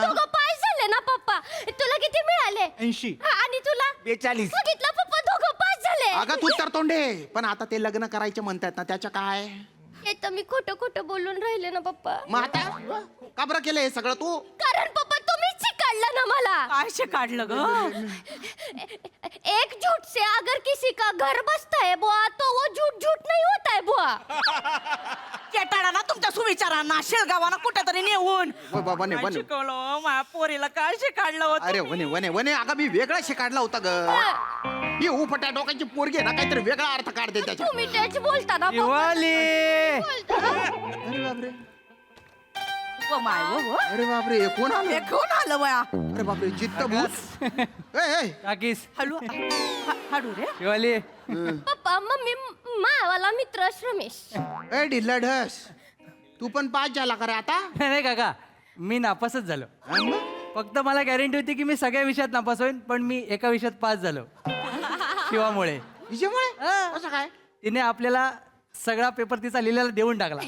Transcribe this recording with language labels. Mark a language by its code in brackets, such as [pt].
[mr] दोघं पास झाले ना पप्पा. तुला किती मिळाले. 80. आणि तुला 42. सांगितलं पप्पा दोघं पास झाले. अगं तू तर तोंडे. पण आता ते लग्न करायचे म्हणतात ना त्याच्या काय. हे तर मी खोटं बोलून राहिले ना पप्पा. मग आता का बरं केलं हे सगळं तू. कारण पप्पा तुम्हीच शिकाडलं ना मला. काय काढलं ग? [hi] एक झूठ से अगर किसी का घर बसता है बुआ तो वो झूठ झूठ नहीं होता है बुआ. [mr] केटाळा ना तुमच्या सुविचारांना शेळगावाला कुठेतरी नेऊन वने काय वने शिकवलं माझ्या पोरीला काय काढलं होतं? अरे वने वने वने अगं मी वेगळा शिकाडला होता ग. ही उफट्या डोक्याची पोरगी आहे ना काहीतरी वेगळा अर्थ काढते त्याच्या. तुम्ही तेच बोलता ना पप्पा. शिवाली बोलता ना. अरे बापरे ओ माय ओ अरे बापरे हे कोण आलं? हे कोण आलं वया? अरे बापरे जित्त भूत. ए, ए. काकीस हळू हळू रे. शिवाली पप्पा मम्मी मावाला मित्र रमेश. ए ढिल्ला ढस तू पण पास झाला का रे आता? नाही काका मी नापासच झालो. हा मग? फक्त मला गॅरंटी होती की मी सगळ्या विषयात नापास होईन पण मी एका विषयात पास झालो शिवामुळे. हिच्यामुळे हा. कसं काय? तिने आपल्याला सगळा पेपर तिचा लिहिलेला देऊन टाकला.